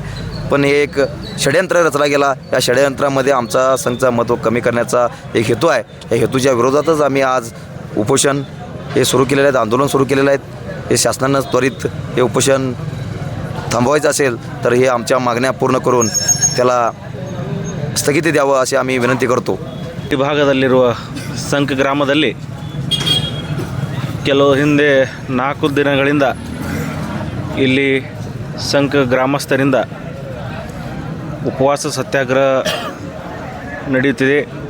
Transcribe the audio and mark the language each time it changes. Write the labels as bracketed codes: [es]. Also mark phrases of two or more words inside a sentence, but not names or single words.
[mr] पण हे एक षडयंत्र रचला गेला. या षडयंत्रामध्ये आमचा संघचा महत्त्व कमी करण्याचा एक हेतू आहे. या हेतूच्या विरोधातच आम्ही आज उपोषण हे सुरू केलेले आहेत, आंदोलन सुरू केलेलं आहे. हे शासनानं त्वरित हे उपोषण थांबवायचं असेल तर हे आमच्या मागण्या पूर्ण करून त्याला ಸ್ಥಗಿತಿ द्यावं अशी आम्ही विनंती करतो. [kn] ಈ ಭಾಗದಲ್ಲಿರುವ ಸಂಕ ಗ್ರಾಮದಲ್ಲಿ ಕೆಲವು ಹಿಂದೆ 4 ದಿನಗಳಿಂದ ಇಲ್ಲಿ ಸಂಕ ಗ್ರಾಮಸ್ಥರಿಂದ ಉಪವಾಸ ಸತ್ಯಾಗ್ರಹ ನಡೆಯುತ್ತಿದೆ.